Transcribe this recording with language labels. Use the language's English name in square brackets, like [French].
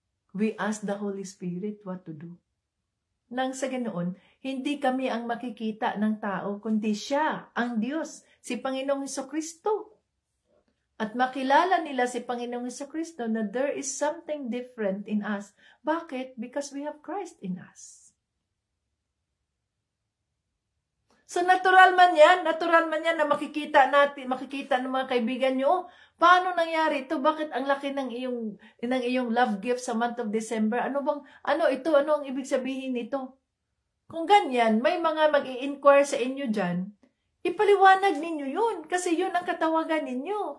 [English] We ask the Holy Spirit what to do. [Filipino] Nang sa ganoon, hindi kami ang makikita ng tao, kundi siya, ang Diyos, si Panginoong Hesukristo. At makilala nila si Panginoong Hesukristo na [English] there is something different in us. [Filipino] Bakit? [English] Because we have Christ in us. [Filipino] So natural man yan na makikita ng mga kaibigan nyo, paano nangyari ito? Bakit ang laki ng iyong love gift sa [English] month of December? [Filipino] Ano ang ibig sabihin nito? Kung ganyan, may mga mag-i-inquire sa inyo dyan, ipaliwanag ninyo yun, kasi yun ang katawagan ninyo.